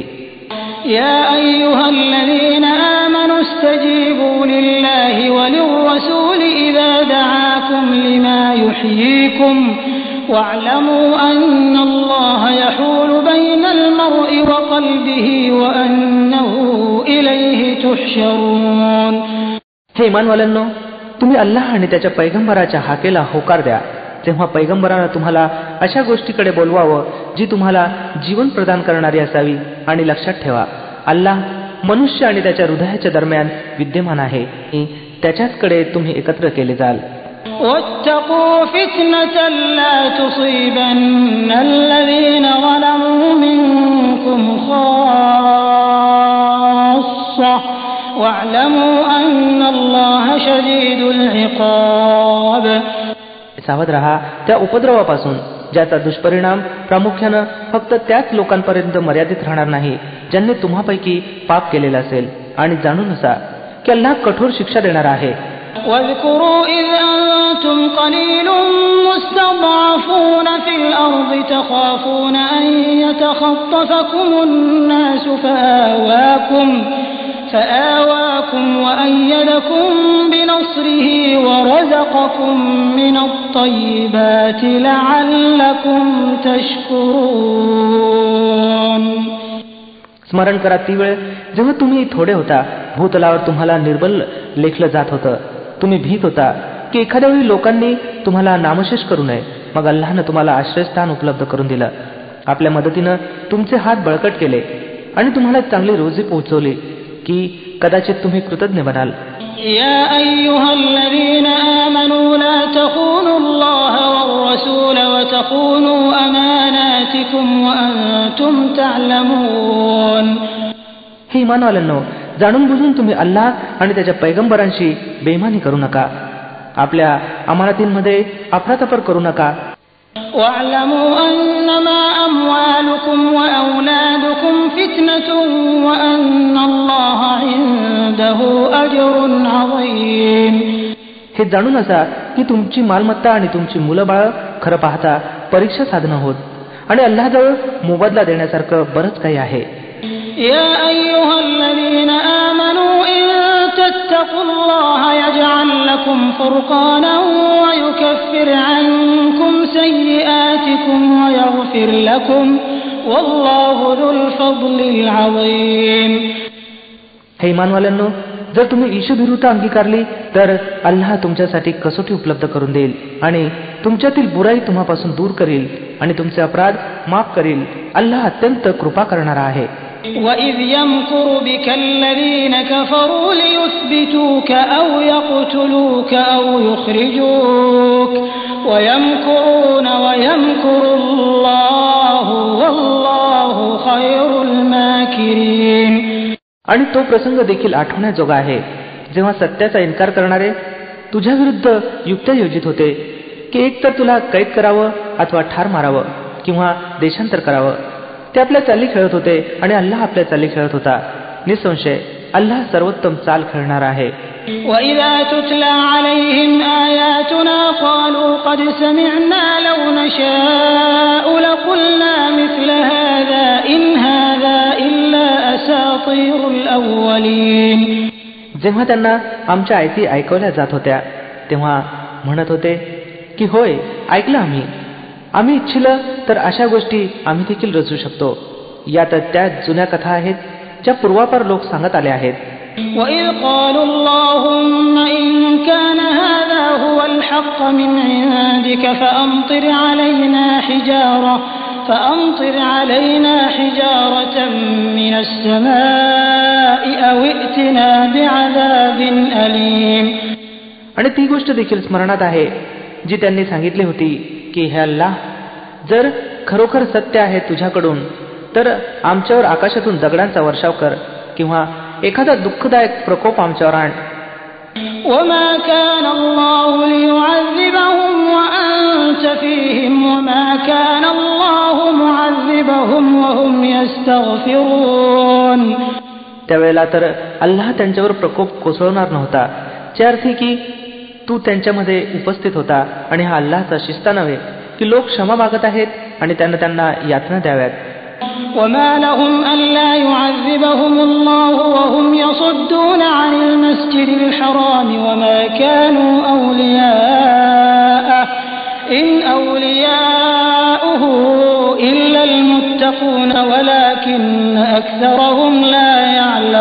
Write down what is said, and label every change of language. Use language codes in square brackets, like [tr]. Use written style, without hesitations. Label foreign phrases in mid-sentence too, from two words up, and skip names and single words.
[ar] يا أيها الذين آمنوا استجيبوا لله وللرسول إذا دعاكم لما يحييكم واعلموا أن الله يحول بين المرء وقلبه وأنه إليه تحشرون. [mr] हे इमानवाल्यांनो, तुम्ही अल्लाह आणि त्याच्या पैगंबराच्या हाकेला होकार द्या, तेव्हा पैगंबरानं तुम्हाला अशा गोष्टीकडे बोलवावं जी तुम्हाला जीवन प्रदान करणारी असावी. आणि लक्षात ठेवा, अल्लाह मनुष्य आणि त्याच्या हृदयाच्या दरम्यान विद्यमान आहे. त्याच्याचकडे तुम्ही एकत्र केले जाल. [ar] واتقوا فتنة لا تصيبن الذين ظلموا منكم خاصة واعلموا أن الله شديد العقاب. [mr] सावध रहा त्या उपद्रवापासून ज्याचा दुष्परिणाम प्रामुख्यानं फक्त त्याच लोकांपर्यंत मर्यादित राहणार नाही ज्यांनी तुम्हापैकी पाप केलेलं असेल. आणि जाणून असा की अल्लाह कठोर शिक्षा देणार आहे. [ar] واذكروا إذ أنتم قليل مستضعفون في الأرض تخافون أن يتخطفكم الناس فآواكم وأيدكم بنصره ورزقكم من الطيبات لعلكم تشكرون. [mr] स्मरण करा ती वेळ जेव्हा तुम्ही थोडे होता, भूतलावर तुम्हाला निर्बल लेखलं जात होतं. तुम्ही भीत होता की एखाद्या वेळी लोकांनी तुम्हाला नामशेष करू नये. मग अल्लाहनं तुम्हाला आश्रयस्थान उपलब्ध करून दिलं. आपल्या मदतीनं तुमचे हात बळकट केले आणि तुम्हाला चांगली रोजी पोहोचवली की कदाचित तुम्ही कृतज्ञ बनाल. [ar] يا أيها الذين آمنوا لا تخونوا الله والرسول وتخونوا أماناتكم وأنتم تعلمون. [mr] हे इमानवाल्यांनो, जाणून बुजून तुम्ही अल्लाह आणि त्याच्या पैगंबरांशी बेईमानी करू नका. आपल्या अमानतींमध्ये अफरातफर करू नका. [ar] واعلموا أنما أموالكم وأولادكم فتنة وأن الله عنده أجر عظيم. [mr] हे जाणून असा की तुमची मालमत्ता आणि तुमची मुलं बाळ खरं पाहता परीक्षा साधनं होत आणि अल्लाहजवळ मोबदला देण्यासारखं बरंच काही आहे. [ar] يا أيها الذين آمنوا إن تتقوا الله يجعل لكم فرقانا ويكفر عنكم سيئاتكم ويغفر لكم والله ذو الفضل العظيم. [mr] हे इमानवाल्यांनो, जर तुम्ही ईशभिरुता अंगीकारली तर अल्लाह तुमच्यासाठी कसोटी उपलब्ध करून देईल आणि तुमच्यातील बुराई तुम्हापासून दूर करील आणि तुमचे अपराध माफ करील. अल्लाह अत्यंत कृपा करणारा आहे. [ar] وَإِذْ يَمْكُرُ بِكَ الَّذِينَ كَفَرُوا لِيُثْبِتُوكَ أَوْ يَقْتُلُوكَ أَوْ يُخْرِجُوكَ وَيَمْكُرُونَ وَيَمْكُرُ اللَّهُ وَاللَّهُ خَيْرُ الْمَاكِرِينَ. [mr] आणि तो प्रसंग देखील आठवण्याजोगा आहे जेव्हा सत्याचा इन्कार करणारे तुझ्या विरुद्ध युक्त्या योजित होते की एक तर तुला कैद करावं अथवा ठार मारावं किंवा देशांतर करावं. ते आपल्या चाली खेळत होते आणि अल्लाह आपल्या चाली खेळत होता. निसंशय अल्लाह सर्वोत्तम चाल खेळणार आहे. [ar] وَإِذَا تُتْلَى عَلَيْهِمْ آيَاتُنَا قَالُوا قَدْ سَمِعْنَا لَوْ نَشَاءُ لَقُلْنَا مِثْلَ هَذَا إِنْ هَذَا إِلَّا أَسَاطِيرُ الْأَوَّلِينَ. [mr] जेव्हा त्यांना आमच्या आयती ऐकवल्या जात होत्या तेव्हा म्हणत होते की होय, ऐकलं आम्ही इच्छिलं तर अशा गोष्टी आम्ही देखील रचू शकतो. या तर त्या जुन्या कथा आहेत ज्या पूर्वापार लोक सांगत आले आहेत. [ar] وَإِذْ قَالُوا اللَّهُمَّ إِنْ كَانَ هَذَا هُوَ الْحَقَّ مِنْ عِنْدِكَ فَأَمْطِرْ عَلَيْنَا حِجَارَةً مِنَ السَّمَاءِ أَوْ ائْتِنَا بِعَذَابٍ أَلِيمٍ. [mr] आणि ती गोष्ट देखील स्मरणात आहे जी त्यांनी सांगितली होती की हे अल्लाह, जर खरोखर सत्य आहे तुझ्याकडून तर आमच्यावर आकाशातून दगडांचा वर्षाव कर किंवा एखादा दुःखदायक प्रकोप आमच्यावर आण. [ar] وَمَا كَانَ اللَّهُ لِيُعَذِّبَهُمْ وَأَنْتَ فِيهِمْ وَمَا كَانَ اللَّهُ مُعَذِّبَهُمْ وَهُمْ يَسْتَغْفِرُونَ. [mr] त्यावेळेला तर अल्लाह त्यांच्यावर प्रकोप कोसळवणार नव्हता, च्या अर्थी की तू त्यांच्यामध्ये उपस्थित होता आणि हा अल्लाहचा शिस्ता नव्हे की लोक क्षमा मागत आहेत आणि त्यांना यातना द्याव्यात. [ar] وَمَا لَهُمْ أَلَّا يُعَذِّبَهُمُ اللَّهُ وَهُمْ يَصُدُّونَ عَنِ الْمَسْجِدِ الْحَرَامِ وَمَا كَانُوا أَوْلِيَاءَهُ إِنْ أَوْلِيَاؤُهُ إِلَّا الْمُتَّقُونَ وَلَكِنَّ أَكْثَرَهُمْ لَا يَعْلَمُونَ.